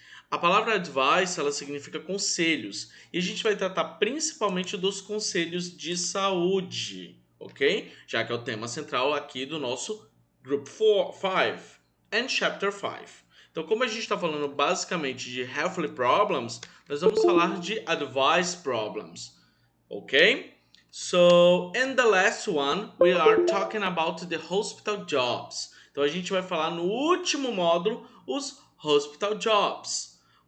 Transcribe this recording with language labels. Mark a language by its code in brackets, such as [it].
[pt] A palavra advice, ela significa conselhos, e a gente vai tratar principalmente dos conselhos de saúde, ok? Já que é o tema central aqui do nosso Group 5 and Chapter 5. Então, como a gente está falando basicamente de [en] health problems, [pt] nós vamos falar de [en] advice problems, [pt] ok? [en] So, in the last one, we are talking about the hospital jobs. [pt] Então, a gente vai falar no último módulo os [en] hospital jobs.